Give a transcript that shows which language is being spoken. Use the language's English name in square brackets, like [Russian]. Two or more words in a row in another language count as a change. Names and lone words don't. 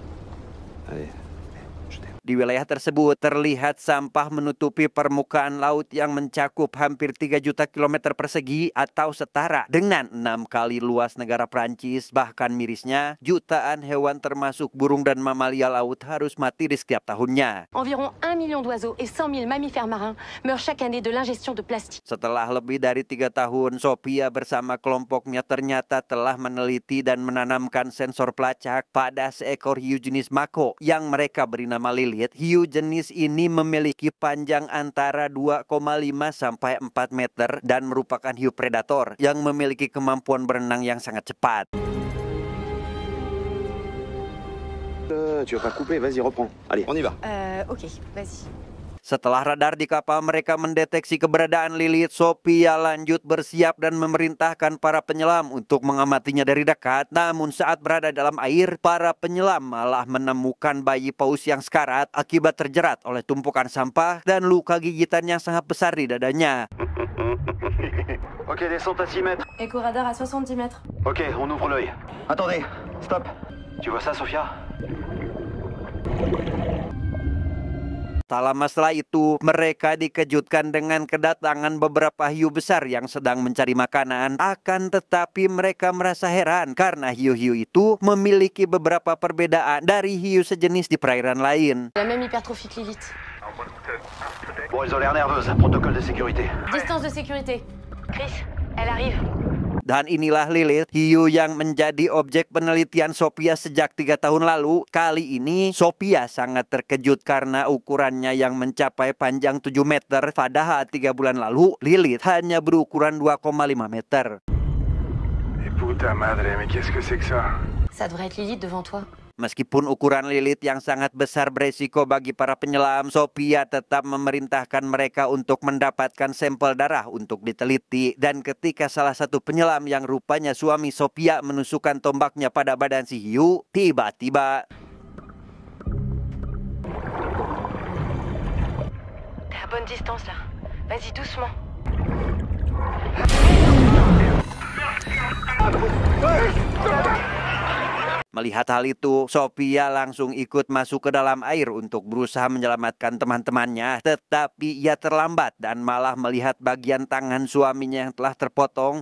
[Indonesian] Di wilayah tersebut terlihat sampah menutupi permukaan laut yang mencakup hampir 3 juta kilometer persegi atau setara dengan 6 kali luas negara Prancis. Bahkan mirisnya, jutaan hewan termasuk burung dan mamalia laut harus mati di setiap tahunnya. [French] Environ 1 million d'oiseaux et 100 000 mammifères marins meurent chaque année de l'ingestion de plastique. [Indonesian] Setelah lebih dari 3 tahun, Sophia bersama kelompoknya ternyata telah meneliti dan menanamkan sensor pelacak pada seekor hiu jenis mako yang mereka beri nama Lily. Hiu jenis ini memiliki panjang antara 2,5 sampai 4 meter dan merupakan hiu predator yang memiliki kemampuan berenang yang sangat cepat. [French] Tu vas pas couper, vas-y reprends. Allez, on y va. Ok, vas-y. [Indonesian] Setelah radar di kapal mereka mendeteksi keberadaan Lilith, Sophia lanjut bersiap dan memerintahkan para penyelam untuk mengamatinya dari dekat. Namun saat berada dalam air, para penyelam malah menemukan bayi paus yang sekarat akibat terjerat oleh tumpukan sampah dan luka gigitan yang sangat besar di dadanya. [French] Ok, descente à 6 mètres. Écho radar à 70 mètres. Ok, on ouvre l'œil. Attendez, stop. Tu vois ça, Sophia? [Indonesian] Tak lama setelah itu, mereka dikejutkan dengan kedatangan beberapa hiu besar yang sedang mencari makanan. Akan tetapi mereka merasa heran karena hiu-hiu itu memiliki beberapa perbedaan dari hiu sejenis di perairan lain. [French] La même hypertrophie que Lilith. Bon, elles ont l'air nerveuses. Protocole de sécurité. Distance de sécurité. Chris, elle arrive. [Indonesian] Dan inilah Lilith, hiu yang menjadi objek penelitian Sophia sejak 3 tahun lalu. Kali ini Sophia sangat terkejut karena ukurannya yang mencapai panjang 7 meter. Padahal 3 bulan lalu Lilith hanya berukuran 2,5 meter. [Spanish] Puta madre, [French] mais qu'est-ce que c'est que ça? Ça devrait être Lilith devant toi. [Indonesian] Meskipun ukuran Lilith yang sangat besar beresiko bagi para penyelam, Sophia tetap memerintahkan mereka untuk mendapatkan sampel darah untuk diteliti. Dan ketika salah satu penyelam yang rupanya suami Sophia menusukkan tombaknya pada badan si hiu, tiba-tiba [French] T'es à bonne distance là. Vas-y doucement. [Indonesian] Melihat hal itu, Sophia langsung ikut masuk ke dalam air untuk berusaha menyelamatkan teman-temannya. Tetapi ia terlambat dan malah melihat bagian tangan suaminya yang telah terpotong.